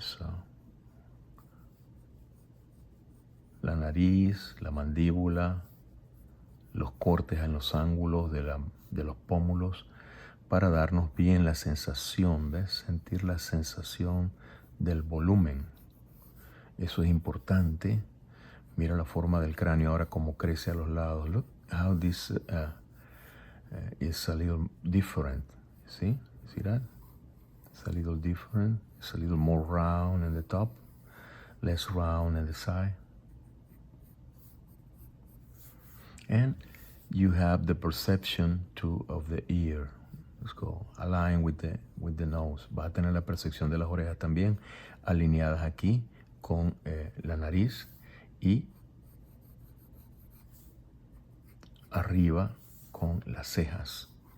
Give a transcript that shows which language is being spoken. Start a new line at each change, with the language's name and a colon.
Spanish: So, la nariz, la mandíbula, los cortes en los ángulos de los pómulos, para darnos bien la sensación, ¿ves? Sentir la sensación del volumen. Eso es importante. Mira la forma del cráneo ahora como crece a los lados.
English: Look how this is a little different. See? See that? It's a little different. It's a little more round in the top, less round in the side. And you have the perception too of the ear. Let's go. Align with the nose.
Spanish: Vas a tener la percepción de las orejas también alineadas aquí con la nariz y arriba con las cejas.